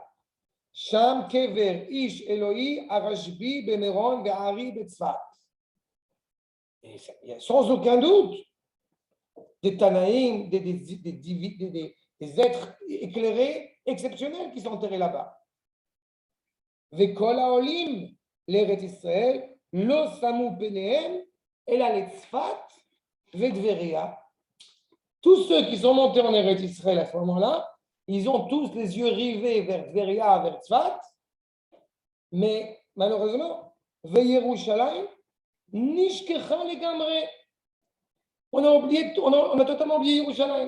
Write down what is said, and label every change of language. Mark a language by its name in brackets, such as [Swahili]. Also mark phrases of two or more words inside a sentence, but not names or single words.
[Hebrew] שם קבר איש אלוקי הרשב"י במירון והאר"י בצפת. [French] Sans aucun doute, des Tanaïm, des êtres éclairés exceptionnels qui sont enterrés là-bas. [Hebrew] וכל העולים לארץ ישראל לא שמו פניהם אלא לצפת ולטבריה. [French] Tous ceux qui sont montés en Eretz Israël à ce moment-là, ils ont tous les yeux rivés vers Tveria, vers Tzfat, mais malheureusement, [Hebrew] וירושלים נשכחה לגמרי. [French] On a totalement oublié Yerushalayim.